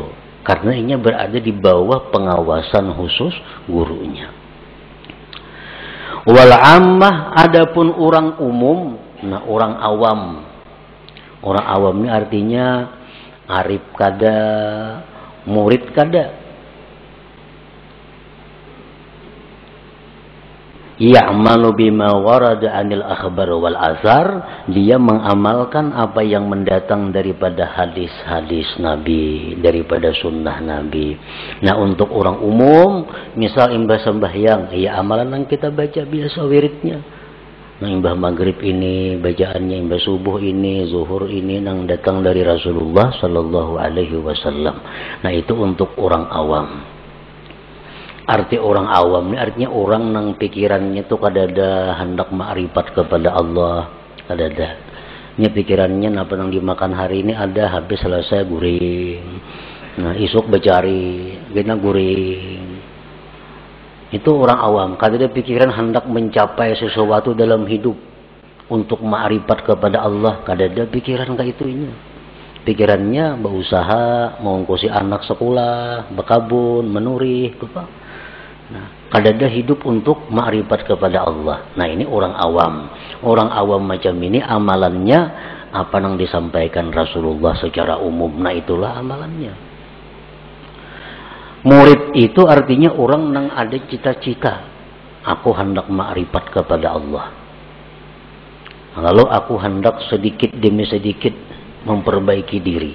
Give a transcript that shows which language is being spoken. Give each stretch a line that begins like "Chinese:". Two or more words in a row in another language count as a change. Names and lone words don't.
Banjar: Karena inya berada di bawah pengawasan khusus gurunya.
Arabic: Wal ammah,
Banjar: adapun orang umum, nah orang awam. Orang awam ini artinya arif kada, murid kada.
Arabic: Ya'malu bima warada anil akhbar wal azhar,
Banjar: dia mengamalkan apa yang mendatang daripada hadis-hadis Nabi, daripada sunnah Nabi. Nah, untuk orang umum, misal imbah sembahyang, ya amalan yang kita baca biasa wiridnya. Nah, imbah maghrib ini bacaannya, imbah subuh ini, zuhur ini yang datang dari Rasulullah
Arabic: sallallahu alaihi wasallam.
Banjar: Nah, itu untuk orang awam. Arti orang awam ini artinya orang yang pikirannya itu kada ada hendak ma'rifat kepada Allah, kada ada. Ini pikirannya apa yang dimakan hari ini ada, habis selesai guring. Nah, isuk becari, gina guring. Itu orang awam, kada ada pikiran hendak mencapai sesuatu dalam hidup untuk ma'rifat kepada Allah, kada ada pikiran kayak itunya. Pikirannya berusaha mengongkosi anak sekolah, berkabun, menurih, apa? Nah, kada ada hidup untuk ma'rifat kepada Allah. Nah, ini orang awam. Orang awam macam ini amalannya apa yang disampaikan Rasulullah secara umum. Nah, itulah amalannya. Murid itu artinya orang yang ada cita-cita. Aku hendak ma'rifat kepada Allah. Lalu aku hendak sedikit demi sedikit memperbaiki diri.